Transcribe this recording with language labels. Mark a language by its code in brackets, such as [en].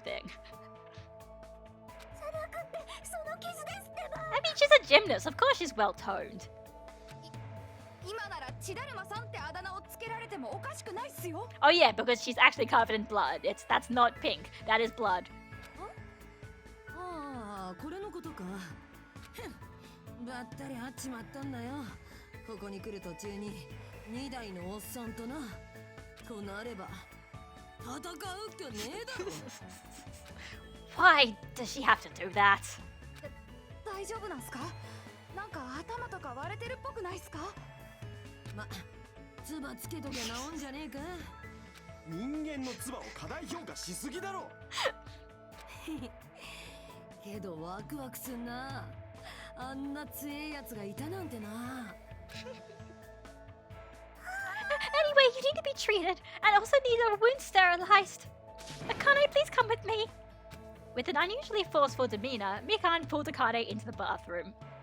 [ja] じゃなくてその傷ですってば。 [en] I mean she's a gymnast, of course she's well toned. [ja] 今なら血だるまさんってあだ名をつけられてもおかしくないっすよ。 [en] Oh yeah, because she's actually covered in blood. That's not pink, that is blood. [ja] ああこれのことか。ばったり会っちまったんだよ。ここに来る途中に2台のおっさんとな。となれば戦うっきゃねえだろ。 [en] Why does she have to do that? [ja] 大丈夫なんすか？なんか頭とか割れてるっぽくないっすか？ま、唾つけときゃ治んじゃねえか。人間の唾を過大評価しすぎだろ。けどワクワクすんな。あんな強えやつがいたなんてな。 [en] Anyway, you need to be treated and also need a wound sterilized. Akane, please come with me. With an unusually forceful demeanor, Mikan pulled Akane into the bathroom.